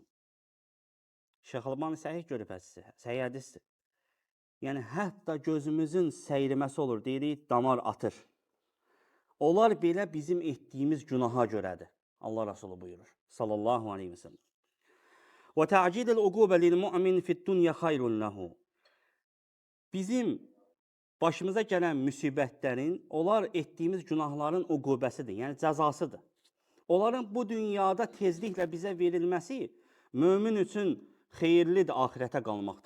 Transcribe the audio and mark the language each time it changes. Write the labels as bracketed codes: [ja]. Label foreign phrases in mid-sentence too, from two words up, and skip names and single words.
[az] Şeyx Albani səhih görüb hədisi, səhih hədisdir. Yəni, hətta gözümüzün səyriməsi olur, deyirik, damar atır. Onlar belə bizim etdiyimiz günaha görədir. Allah Rasulü buyurur, [ar] صلى الله عليه وسلم. وتعجيل العقوبة للمؤمن في الدنيا خير له. [az] Bizim başımıza gələn müsibətlərin, onlar etdiyimiz günahların uqubəsidir, yəni cəzasıdır. Onların bu dünyada tezliklə bizə verilməsi mömin üçün xeyirlidir axirətə qalmaqdan.